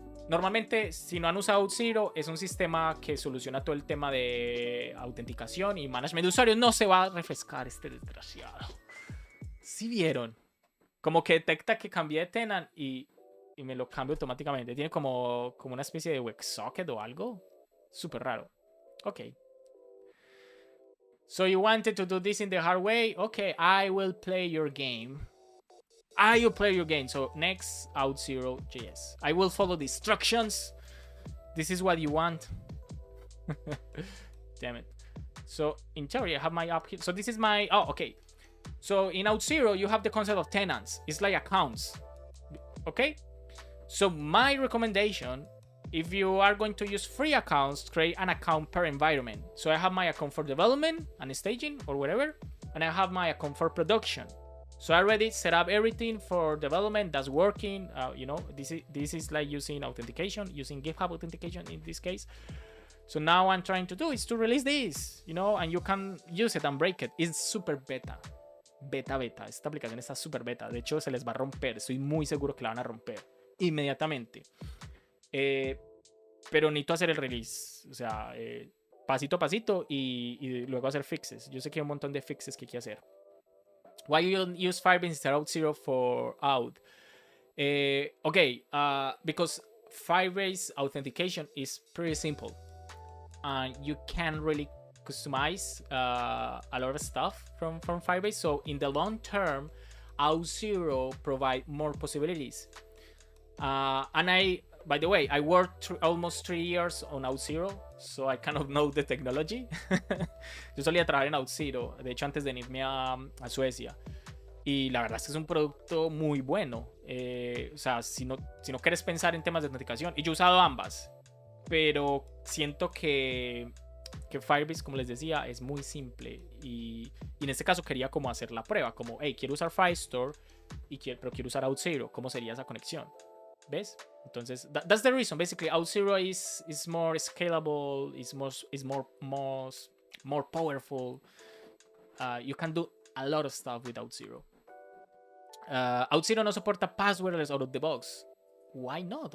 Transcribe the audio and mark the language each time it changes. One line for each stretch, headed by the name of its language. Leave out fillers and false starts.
Spanish: Normalmente, si no han usado out0, es un sistema que soluciona todo el tema de autenticación y management de usuarios. No se va a refrescar este desgraciado. ¿Sí vieron? Como que detecta que cambié de tenant y me lo cambia automáticamente. Tiene como una especie de WebSocket o algo. Súper raro. Ok.
English: So you wanted to do this in the hard way? Okay, I will play your game. I will play your game. So next, out0.js. I will follow the instructions. This is what you want. Damn it. So in theory, I have my app here. So this is my... Oh, okay. So in out0, you have the concept of tenants. It's like accounts. Okay? So my recommendation, if you are going to use free accounts, create an account per environment. So I have my account for development and staging or whatever. And I have my account for production. So I already set up everything for development that's working. You know, this is like using authentication, using GitHub authentication in this case. So now what I'm trying to do is to release this, you know, and you can use it and break it. It's super beta.
Spanish: beta. Esta aplicación está súper beta. De hecho, se les va a romper. Estoy muy seguro que la van a romper inmediatamente. Pero necesito hacer el release. O sea, pasito a pasito y luego hacer fixes. Yo sé que hay un montón de fixes que hay que hacer.
English: Why you use Firebase instead of Auth0 for Auth? Okay, because Firebase authentication is pretty simple. And you can really customize a lot of stuff from Firebase. So in the long term, Auth0 provide more possibilities. And by the way, I worked almost 3 years on Auth0, so I kind of know the technology.
Spanish: Yo solía trabajar en Auth0, de hecho antes de irme a Suecia. Y la verdad es que es un producto muy bueno. O sea, si no quieres pensar en temas de autenticación, y yo he usado ambas, pero siento que Firebase, como les decía, es muy simple. Y en este caso quería como hacer la prueba, como, hey, quiero usar Firestore, pero quiero usar Auth0, ¿cómo sería esa conexión? ¿Ves?
English: Entonces, that's the reason. Basically, Auth0 is more scalable, is more powerful. You can do a lot of stuff with Auth0. Auth0
Spanish: no soporta
English: passwordless out of the box. Why not?